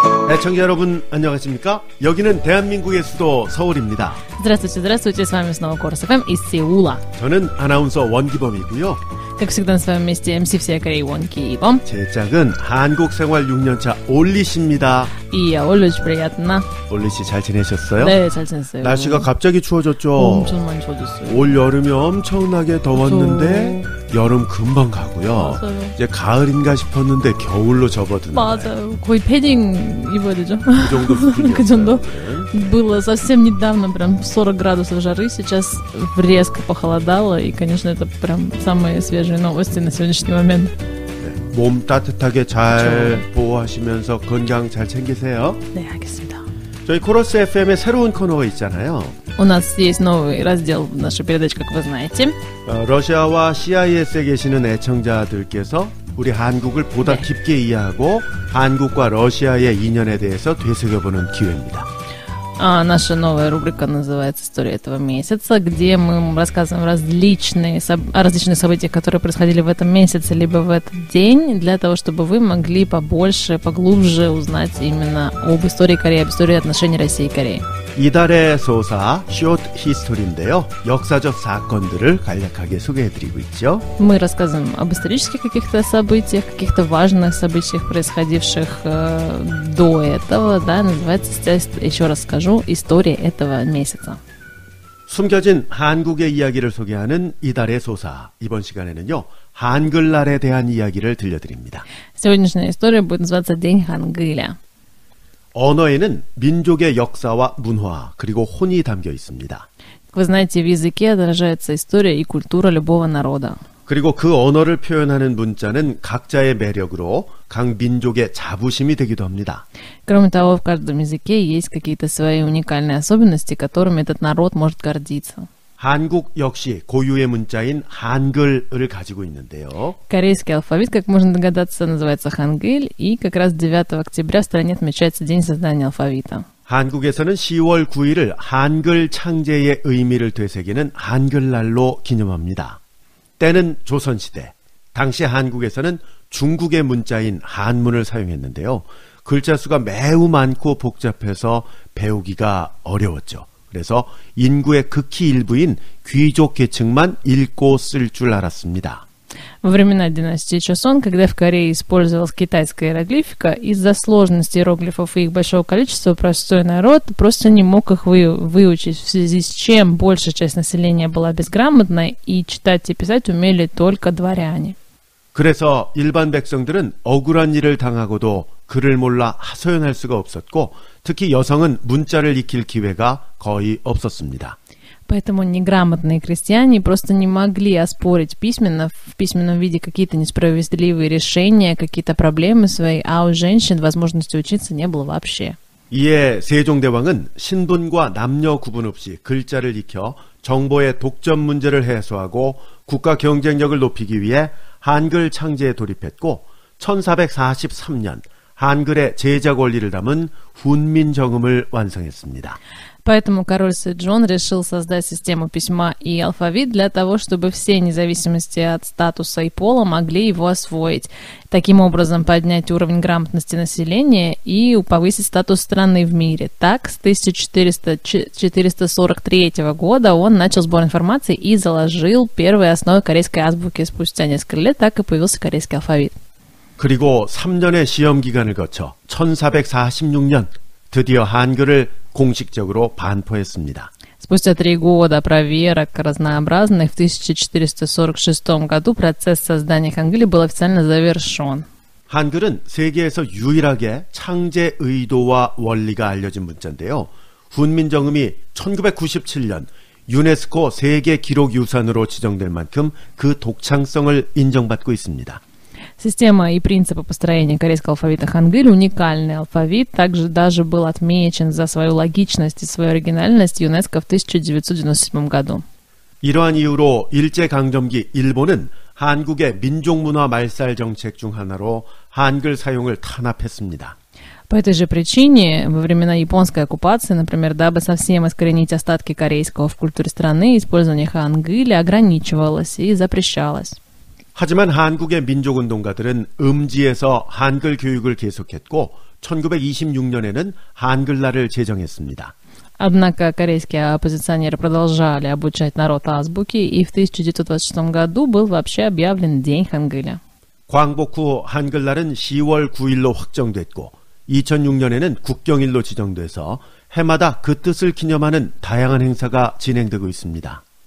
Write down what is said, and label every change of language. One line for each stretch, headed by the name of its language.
Korean: 애청자 여러분 안녕하십니까? 여기는 대한민국의 수도 서울입니다.
Russian: Здравствуйте, здравствуйте, с вами снова Корус ФМ из Сеула.
Korean: 저는 아나운서 원기범이고요.
Russian: Как всегда, с вами вместе МС всей Кореи Вон Ки-бом.
Korean: 제 짝은 한국 생활 6년차 올리씨입니다.
Russian: И я Оля, очень приятно.
Korean: 올리씨 잘 지내셨어요? 네, 잘 지냈어요. 날씨가 갑자기 추워졌죠? 엄청 많이 추워졌어요. 올 여름이 엄청나게 더웠는데 여름 금방 가고요. 맞아요. 이제 가을인가 싶었는데 겨울로 접어드는 맞아요. 거의 패딩 입어야 되죠. 그 정도 수준이었어요. 그 정도. 네.
Russian: Было совсем недавно прям 40 градусов жары, сейчас резко похолодало, и, конечно, это прям самые свежие новости на сегодняшний момент.
Korean: 네. 몸 따뜻하게 잘 보호하시면서 건강 잘 챙기세요. 네, 알겠습니다. 저희 코러스 FM에 새로운 코너가 있잖아요.
Russian: У нас есть новый раздел в нашей передаче, как вы знаете.
Korean: 러시아와 CIS에 계시는 애청자들께서 우리 한국을 보다 네. 깊게 이해하고 한국과 러시아의 인연에 대해서 되새겨보는 기회입니다.
Russian: Наша новая рубрика называется «История этого месяца», где мы рассказываем о различных событиях, которые происходили в этом месяце, либо в этот день, для того, чтобы вы могли побольше, поглубже узнать именно об истории Кореи, об истории отношений России и Кореи.
Korean: 이달의 소사 숏 히스토리인데요. 역사적 사건들을 간략하게 소개해드리고 있죠.
Russian: Мы рассказываем об исторических каких-то событиях, каких-то важных событиях, происходивших до этого, да, называется, еще раз скажу, «История этого месяца».
Korean: 숨겨진 한국의 이야기를 소개하는 이달의 소사. 이번 시간에는요. 한글날에 대한 이야기를 들려드립니다.
Russian: Сегодняшняя история будет называться «День Хангыля».
Korean: 언어에는 민족의 역사와 문화 그리고 혼이 담겨 있습니다.
Russian: Вы знаете, в языке отражается история и культура любого народа.
Korean: 그리고 그 언어를 표현하는 문자는 각자의 매력으로 각 민족의 자부심이 되기도 합니다.
Russian: Кроме того, в каждом языке есть какие-то свои уникальные особенности, которыми этот народ может гордиться.
Korean: 한국 역시 고유의 문자인 한글을 가지고 있는데요.
Russian: Корейский алфавит, как можно догадаться, называется хангыль, и как раз 9 октября в стране отмечается День создания алфавита.
Korean: 한국에서는 10월 9일을 한글 창제의 의미를 되새기는 한글날로 기념합니다. 때는 조선시대. 당시 한국에서는 중국의 문자인 한문을 사용했는데요. 글자 수가 매우 많고 복잡해서 배우기가 어려웠죠. 그래서 인구의 극히 일부인 귀족 계층만 읽고 쓸 줄 알았습니다.
Russian: Во времена династии Чосон, когда в Корее использовалась китайская иероглифика, из-за сложности иероглифов и их большого количества простой народ просто не мог их выучить, в связи с чем большая часть населения была безграмотной, и читать и писать умели только дворяне.
Korean: 그래서 일반 백성들은 억울한 일을 당하고도 글을 몰라 하소연할 수가 없었고 특히 여성은 문자를 익힐 기회가 거의 없었습니다.
Russian: Поэтому неграмотные крестьяне просто не могли оспорить в письменном виде какие-то несправедливые решения, какие-то проблемы свои, а у женщин возможности учиться не было вообще.
Korean: 이에 세종대왕은 신분과 남녀 구분 없이 글자를 익혀 정보의 독점 문제를 해소하고 국가 경쟁력을 높이기 위해 한글 창제에 돌입했고 1443년 한글의 제자 권리를 담은 훈민정음을 완성했습니다.
Russian: Поэтому король Сэджон решил создать систему письма и алфавит для того, чтобы все, независимости от статуса и пола, могли его освоить. Таким образом, поднять уровень грамотности населения и повысить статус страны в мире. Так, с 1443 года он начал сбор информации и заложил первые основы корейской азбуки. Спустя несколько лет так и появился корейский алфавит.
Korean: 그리고 3년의 시험 기간을 거쳐 1446년 드디어 한글을 공식적으로 반포했습니다.
Russian: Спустя 3 года проверок разнообразных в 1446 году процесс создания хангыля был официально завершен.
Korean: 한글은 세계에서 유일하게 창제 의도와 원리가 알려진 문자인데요. 훈민정음이 1997년 유네스코 세계 기록 유산으로 지정될 만큼 그 독창성을 인정받고 있습니다.
Russian: Система и принципы построения корейского алфавита хангыль, уникальный алфавит, также даже был отмечен за свою логичность и свою оригинальность ЮНЕСКО в 1997 году.
Korean: 이러한 이유로 일제강점기 일본은 한국의 민족문화 말살 정책 중 하나로 한글 사용을 탄압했습니다.
Russian: По этой же причине, во времена японской оккупации, например, дабы совсем искоренить остатки корейского в культуре страны, использование хангыля ограничивалось и запрещалось.
Korean: 하지만 한국의 민족운동가들은 음지에서 한글 교육을 계속했고 1926년에는 한글날을 제정했습니다.
Russian: Однако корейские оппозиционеры продолжали обучать народ азбуке, и в 1926 году был вообще объявлен День Хангыля.
Korean: 광복 후 한글날은 10월 9일로 확정됐고 2006년에는 국경일로 지정돼서 해마다 그 뜻을 기념하는 다양한 행사가 진행되고 있습니다.